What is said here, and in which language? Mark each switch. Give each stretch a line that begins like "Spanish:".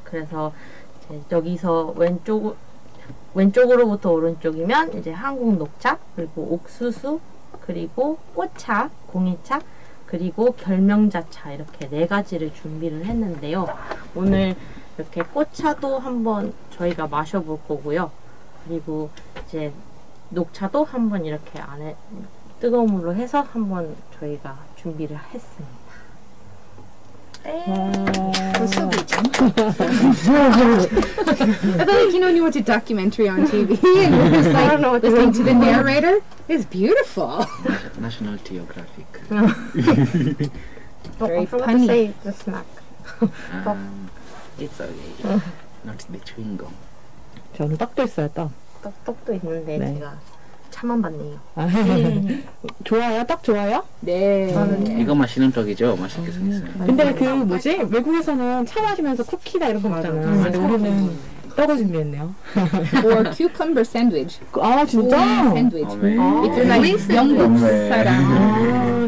Korean: 그래서 이제 여기서 왼쪽으로부터 오른쪽이면 이제 한국 녹차, 그리고 옥수수, 그리고 꽃차, 공이차, 그리고 결명자차, 이렇게 4가지를 준비를 했는데요. 오늘 이렇게 꽃차도 한번 저희가 마셔볼 거고요. 그리고 이제 녹차도 한번 이렇게 안에 뜨거운 물로 해서 한번 저희가 준비를 했습니다.
English: That's so good. I feel like, when you watch a documentary on TV and you're just like listening to the narrator. It's beautiful. National Geographic. Very I forgot funny. to say the snack. It's okay. Not the chewing gum.
Korean: 저는 떡도 있어요, 떡. 떡도 있는데 네. 제가 차만 봤네요. 좋아요? 떡 좋아요? 네. 이거 마시는 떡이죠? 맛있게 생겼어요. 근데 그 뭐지? 외국에서는 차 마시면서 쿠키나 이런 거 먹잖아. 근데 우리는 떡을 준비했네요.
English: Or cucumber sandwich.
Korean: 아, 진짜?
English: Sandwich.
Korean: 네.
English: If you're like 영국 사람,